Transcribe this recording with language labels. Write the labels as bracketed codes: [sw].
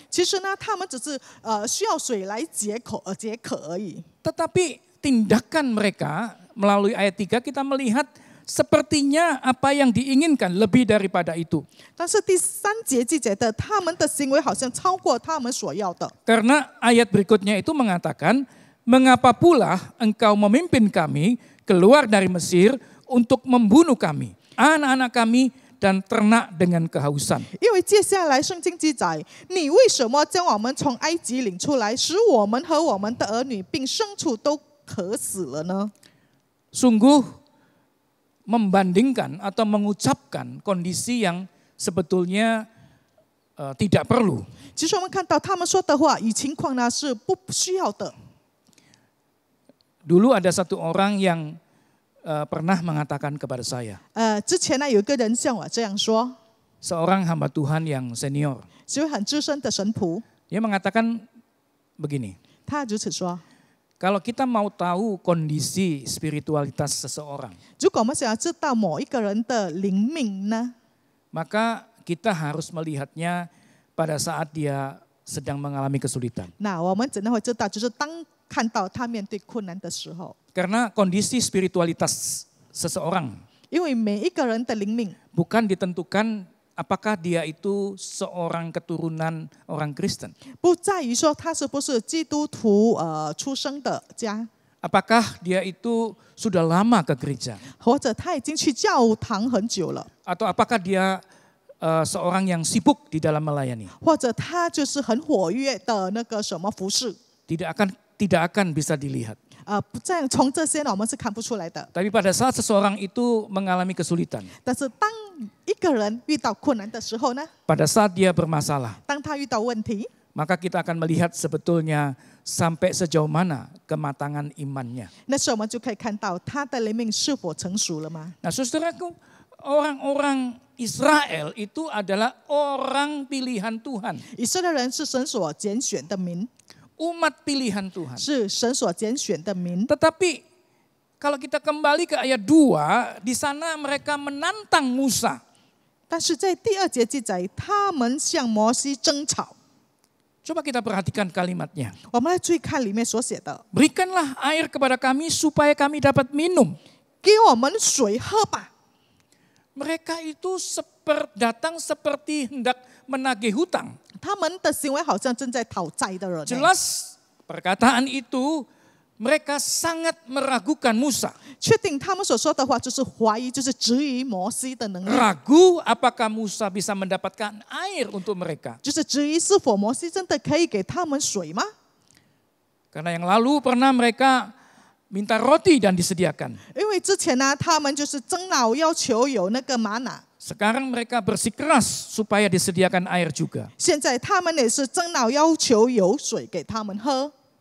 [zh] 其实呢，他们只是需要水来解渴而已。 [id] Tetapi tindakan mereka melalui ayat 3 kita melihat sepertinya apa yang diinginkan lebih daripada itu. [zh] 但是第3节记载的，他们的行为好像超过他们所要的。 [id] Karena ayat berikutnya itu mengatakan, mengapa pula engkau memimpin kami keluar dari Mesir untuk membunuh kami, anak-anak kami dan ternak dengan kehausan. [zh] 因为接下来圣经记载，你为什么将我们从埃及领出来，使我们和我们的儿女并牲畜都渴死了呢？ [id] Sungguh membandingkan atau mengucapkan kondisi yang sebetulnya tidak perlu. [zh] 其实我们看到他们说的话与情况呢是不需要的。 [id] Dulu ada satu orang yang pernah mengatakan kepada saya, [zh] 之前呢有一个人向我这样说， [id] seorang hamba Tuhan yang senior. [zh] 是位很资深的神仆， [id] Dia mengatakan begini, [zh] 他如此说： [id] kalau kita mau tahu kondisi spiritualitas seseorang, [zh] 如果我们想要知道某一个人的灵命呢， [id] maka kita harus melihatnya pada saat dia sedang mengalami kesulitan. [zh] 那我们怎样会知道？就是当看到他面对困难的时候， [id] Karena kondisi spiritualitas seseorang [zh] 因为每一个人的灵命 [id] bukan ditentukan apakah dia itu seorang keturunan orang Kristen. [zh] 不在于说他是不是基督徒出生的家， [id] Apakah dia itu sudah lama ke gereja. [zh] 或者他已经去教堂很久了， [id] Atau apakah dia seorang yang sibuk di dalam melayani. [zh] 或者他就是很活跃的那个什么服饰， [id] Tidak akan bisa dilihat. [zh] 不在从这些呢我们是看不出来的。 [id] Tapi pada saat seseorang itu mengalami kesulitan, [zh] 但是当一个人遇到困难的时候呢， [id] pada saat dia bermasalah, [zh] 当他遇到问题， [id] maka kita akan melihat sebetulnya sampai sejauh mana kematangan imannya. [zh] 那时候我们就可以看到他的灵命是否成熟了吗？ [id] Nah, saudaraku, orang-orang Israel itu adalah orang pilihan Tuhan, [zh] 以色列人是神所拣选的民， [id] umat pilihan Tuhan. [zh] 是神所拣选的民。 [id] Tetapi kalau kita kembali ke ayat 2, di sana mereka menantang Musa. [zh] 但是在第2节记载，他们向摩西争吵。 [id] Coba kita perhatikan kalimatnya. [zh] 我们来注意看里面所写的， [id] Berikanlah air kepada kami supaya kami dapat minum. [zh] 给我们水喝吧。 [id] Mereka itu datang seperti hendak menagih hutang. [zh] 他们的行为好像正在讨债的人。 [id] Jelas perkataan itu mereka sangat meragukan Musa. [zh] 确定他们所说的话就是怀疑，就是质疑摩西的能力， [id] Ragu apakah Musa bisa mendapatkan air untuk mereka. [zh] 就是质疑是否摩西真的可以给他们水吗？ [id] Karena yang lalu pernah mereka minta roti dan disediakan. [zh] 因为之前呢，他们就是争闹要求有那个玛瑙， [id] Sekarang mereka bersikeras supaya disediakan air juga. [zh] 现在他们也是争闹要求有水给他们喝。